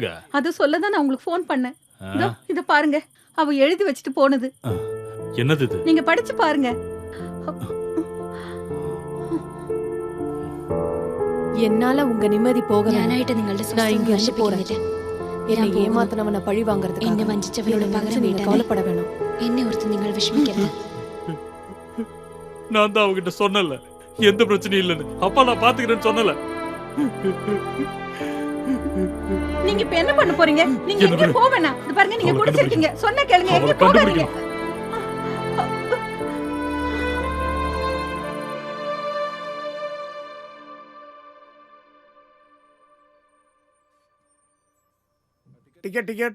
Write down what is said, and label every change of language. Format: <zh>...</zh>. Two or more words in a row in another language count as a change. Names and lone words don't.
<ta>அது சொல்லதான் நான் உங்களுக்கு ஃபோன் பண்ணேன். இத பாருங்க, அவ எழுதி வச்சுட்டு போனது. என்னது இது? நீங்க படிச்சு பாருங்க. என்னால உங்க நிம்மதி போக நான் இங்க இருந்து போறேன். என்னை ஏமாத்தினவனை பழி വാങ്ങறதுக்கு</ta> <ml>എന്നെ വഞ്ചിച്ചവരോട് പകരം</ml> <ta>நீங்க கவலைப்பட வேணும்.</ta> <ml>എന്നെ ഓർത്ത് നിങ്ങൾ വിഷമിക്കരുത്.</ml> <ta>நான் தான் அவகிட்ட சொன்னல எந்த பிரச்சனையும் இல்லைன்னு. அப்பா நான் பாத்துக்கிறேன்னு சொன்னல. நீங்க இப்ப என்ன பண்ண போறீங்க? நீங்க எங்க போவேனா? இது பாருங்க, நீங்க குடிச்சிருக்கீங்க. சொன்ன கேளுங்க, எங்க போகாதீங்க. டிக்கெட் டிக்கெட்.</ta>